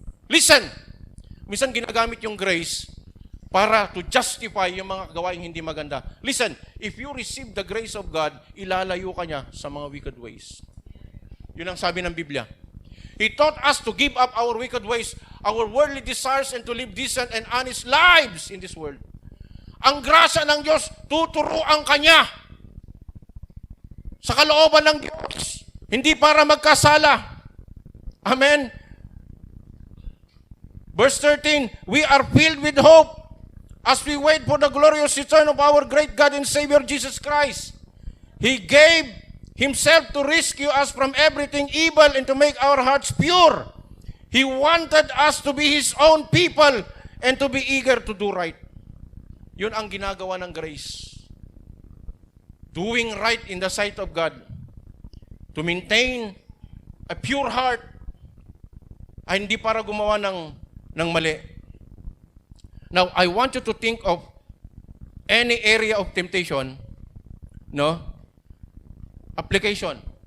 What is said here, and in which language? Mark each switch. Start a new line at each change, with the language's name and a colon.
Filipino: Listen, minsan ginagamit yung grace para
English: to justify
Filipino: yung mga gawain hindi maganda.
English: Listen, if you receive the grace of God,
Filipino: ilalayo ka niya sa mga wicked ways. Yun ang sabi ng Biblia.
English: He taught us to give up our wicked ways, our worldly desires, and to live decent and honest lives in this world.
Filipino: Ang grasya ng Diyos, tuturuan ka niya sa kalooban ng Diyos. Hindi para magkasala. Amen?
English: Verse 13, we are filled with hope as we wait for the glorious return of our great God and Savior Jesus Christ. He gave Himself to rescue us from everything evil and to make our hearts pure. He wanted us to be His own people and to be eager to do right.
Filipino: Yun ang ginagawa ng grace.
English: Doing right in the sight of God. To maintain a pure heart
Filipino: ay hindi para gumawa ng mali.
English: Now, I want you to think of any area of temptation, no? Application.